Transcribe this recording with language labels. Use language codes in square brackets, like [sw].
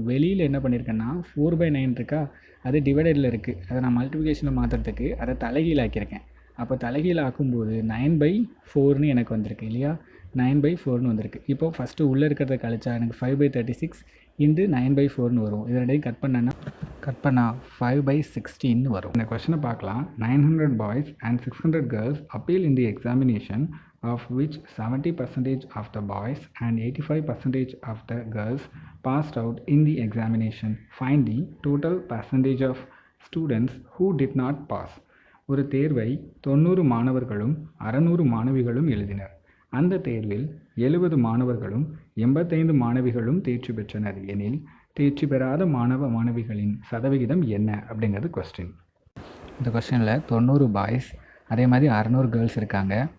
[ta] வெளியில் என்ன பண்ணியிருக்கேன்னா 4/9 இருக்கா, அது டிவைடடில் இருக்குது. அதை நான் மல்டிப்ளிகேஷனில் மாற்றுறதுக்கு அதை தலைகீழ் ஆக்கியிருக்கேன். அப்போ தலைகீழ் ஆக்கும்போது 9/4ன்னு எனக்கு வந்திருக்கு இல்லையா? 9/4ன்னு வந்திருக்கு. இப்போது ஃபஸ்ட்டு உள்ளே இருக்கிறத கழிச்சா எனக்கு 5/36 × 9/4ன்னு வரும். இது ரெண்டையும் கட் பண்ணால் 5/16ன்னு வரும். இந்த கொஸ்டினை பார்க்கலாம். [en] 900 boys and 600 girls appeal in the examination, of which 70% of the boys and 85% of the girls passed out in the examination. Find the total percentage of students who did not pass. [ta] ஒரு தேர்வை 90 மாணவர்களும் 600 மாணவிகளும் எழுதினர். அந்த தேர்வில் 70 மாணவர்களும் 85 மாணவிகளும் தேர்ச்சி பெற்றனர் எனில் தேர்ச்சி பெறாத மாணவிகளின் சதவிகிதம் என்ன அப்படிங்கிறது கொஸ்டின். இந்த கொஸ்டினில் 90 பாய்ஸ் அதே மாதிரி 600 கேர்ள்ஸ் இருக்காங்க.